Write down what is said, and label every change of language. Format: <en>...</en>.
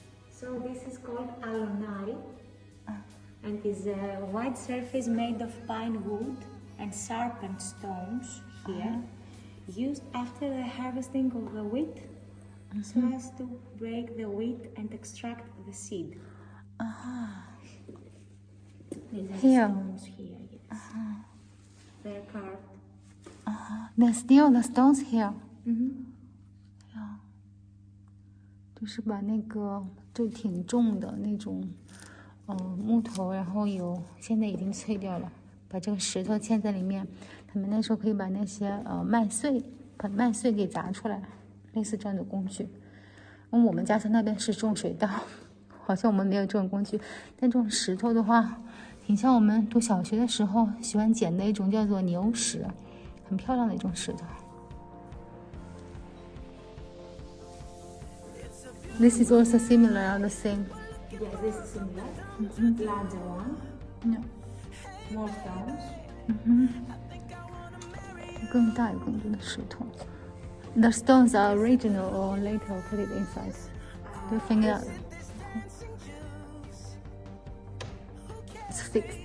<en>So this is called alonari, and is a white surface made of pine wood and sharpened stones here, used after the harvesting of the wheat, so as to break the wheat and extract the seed. These are Here. stones here, yes. They're carved. There's still the stones here.</en> <zh>就是把那个就挺重的那种木头，然后现在已经碎掉了，把这个石头嵌在里面。他们那时候可以把那些把麦穗给砸出来，类似这样的工具。我们家乡那边是种水稻，好像我们没有这种工具。但这种石头的话，挺像我们读小学的时候喜欢捡的一种叫做牛石，很漂亮的一种石头。</zh> <en>This is also similar or the same? Yes, this is similar. Larger one. No. More stones.</en> <zh>更大有更多的石头。</zh> <en>The stones are original or later put it inside? Do you think that it's fixed?</en>